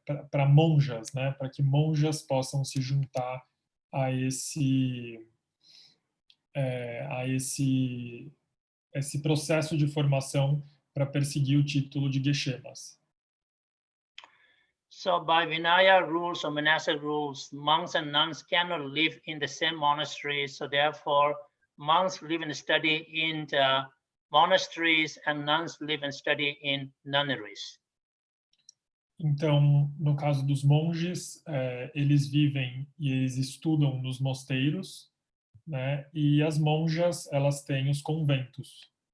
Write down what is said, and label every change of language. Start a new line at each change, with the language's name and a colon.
Portuguese: para monjas, né, para que monjas possam se juntar a esse processo de formação para perseguir o título de Geshe.
English: So by Vinaya rules or monastic rules, monks and nuns cannot live in the same monastery. So therefore, monks live and study in the monasteries and nuns live and study in nunneries.
Portuguese: Então, no caso dos monges, eles vivem e eles estudam nos mosteiros, né? E as monjas, elas têm os conventos.